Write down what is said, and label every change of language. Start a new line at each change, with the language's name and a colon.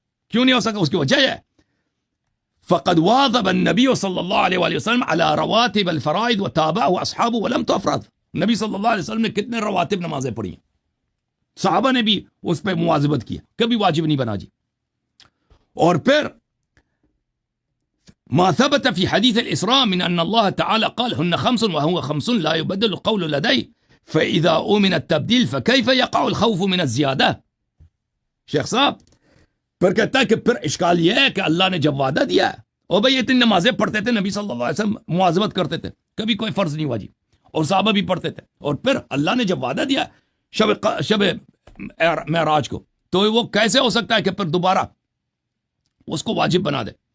Urdu: کیوں نہیں ہو سکتا؟ اس کی وجہ ہے
Arabic: فقد واظب النبی صلی اللہ علیہ وآلہ وسلم على رواتب الفرائض وتابعه اصحابه ولم تفرض.
Urdu: نبی صلی اللہ علیہ وسلم نے کتنے رواتب نمازیں پڑھی ہیں، صحابہ نے بھی اس پہ مواظبت کیا، کبھی واجب نہیں بنا جی. اور پھر
Arabic: ما ثبت في حديث الإسراء من أن الله تعالى قال هن 5 وهو 5 لا يبدل القول لدي فإذا أؤمن التبديل فكيف يقع الخوف من الزيادة.
Urdu: شیخ صاحب پھر کہتا ہے کہ پھر اشکال یہ ہے کہ اللہ نے جب وعدہ دیا ہے، اور بھئی اتنی نمازیں پڑھتے تھے نبی صلی اللہ علیہ وسلم، مواظبت کرتے تھے، کبھی کوئی فرض نہیں واجب، اور صحابہ بھی پڑھتے تھے، اور پھر اللہ نے جب وعدہ دیا شب معراج کو، تو وہ کیسے ہو سکتا ہے کہ پھر دوبارہ اس کو واجب بنا دے.